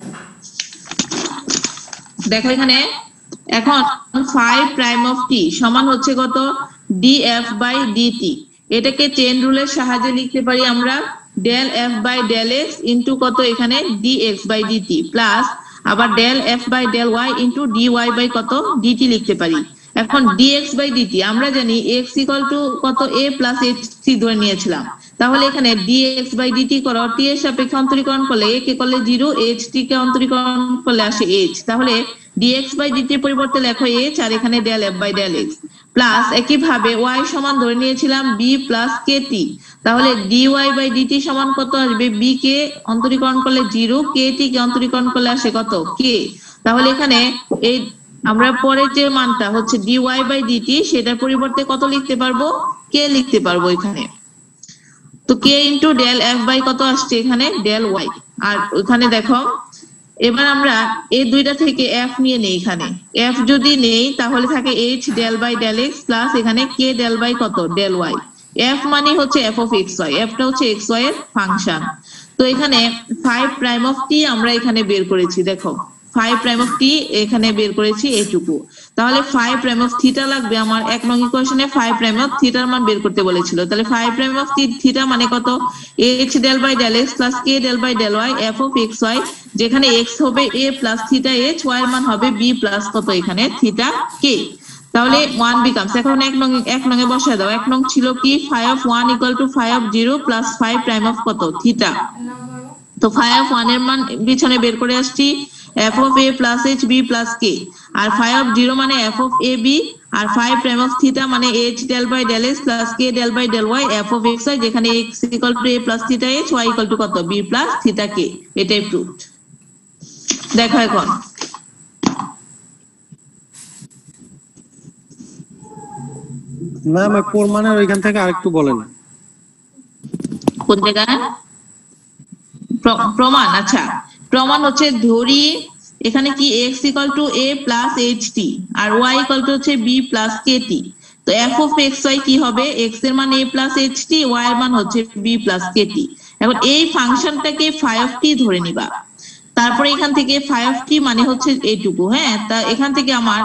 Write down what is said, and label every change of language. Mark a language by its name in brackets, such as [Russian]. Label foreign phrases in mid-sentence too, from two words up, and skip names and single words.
[Bangla] দেখো এখানে এখন [English] phi prime of t [Bangla] সমান হচ্ছে কত [English] df by dt, [Bangla] এটাকে চেন রুলের সাহায্যে লিখতে পারি আমরা [English] del f by del x [Bangla] ইনটু কত এখানে [English] dx by dt [Bangla] প্লাস আবার [English] del f by del y [Bangla] ইনটু [English] dy by [Bangla] কত dt লিখতে পারি। এখন [English] dx by dt [Bangla] আমরা জানি [English] x equal to [Bangla] কত [English] a plus ht [Bangla] ধরে নিয়েছিলাম, তাহলে এখানে [English] dx by dt [Bangla] করো, t এর সাপেক্ষে অন্তরীকরণ করলে a কে করলে 0, ht কে অন্তরীকরণ করলে আসে h, তাহলে [English] dx by dt [Bangla] এর পরিবর্তে লেখো h আর এখানে [English] del f by del x [Bangla] প্লাস একইভাবে y সমান ধরে নিয়েছিলাম [English] b plus kt, [Bangla] তাহলে [English] dy by dt [Bangla] সমান কত আসবে, b কে অন্তরীকরণ করলে 0, kt কে অন্তরীকরণ করলে আসে কত k। তাহলে এখানে এই আমরা পরে যে মানটা হচ্ছে [English] dy by dt [Bangla] সেটার পরিবর্তে কত লিখতে পারবো k লিখতে পারবো এখানে, তো k ইনটু [English] del f by [Bangla] কত আসছে এখানে del y। আর ওখানে দেখো এবার আমরা এই দুইটা থেকে f নিয়ে নেই, এখানে f যদি নেই তাহলে থাকে [English] h del by del x [Bangla] প্লাস এখানে [English] k del by [Bangla] কত [English] del y। [Bangla] f মানে হচ্ছে [English] f of xy, [Bangla] f টা হচ্ছে xy এর ফাংশন। তো এখানে [English] phi prime of t [Bangla] আমরা এখানে বের করেছি, দেখো [English] phi prime of t [Bangla] এখানে বের করেছি এইটুকু, তাহলে [English] phi prime of theta [Bangla] লাগবে আমার 1 নং ইকুয়েশনে [English] phi prime of theta [Bangla] এর মান বের করতে বলেছিল, তাহলে [English] phi prime of theta [Bangla] মানে কত [English] h del by del x plus k del by del y f of xy, [Bangla] যেখানে x হবে [English] a plus theta h, [Bangla] y এর মান হবে [English] b plus [Bangla] কত এখানে [English] theta k। [Bangla] তাহলে 1 becomes, এখন 1 নং এ বসায় দাও, 1 নং ছিল কি [English] phi of 1 equal to phi of 0 plus phi prime of [Bangla] কত theta, তো [English] phi of 1 [Bangla] এর মান পিছনে বের করে আসছি [English] f of a plus h b plus k, [Bangla] আর [English] phi of 0 [Bangla] মানে [English] f of a b, [Bangla] আর [English] phi prime of theta [Bangla] মানে [English] h del by del x plus k del by del y f of xy, [Bangla] যেখানে [English] x equal to a plus theta h, y equal to [Bangla] কত [English] b plus theta k। [Bangla] এটাই প্রুফড। দেখো এখন ম্যাম প্রমাণের ওইখান থেকে আরেকটু বলেন। কোন জায়গায় প্রমাণ আচ্ছা প্রমাণ হচ্ছে ধরি এখানে কি x = a + ht আর y = হচ্ছে b + kt তো [English] f of xy [Bangla] কি হবে x এর মান a + ht y এর মান হচ্ছে b + kt এখন এই ফাংশনটাকে [English] phi of t [Bangla] ধরে নিবা তারপরে এখান থেকে [English] phi of t [Bangla] মানে হচ্ছে এইটুকু হ্যাঁ তা এখান থেকে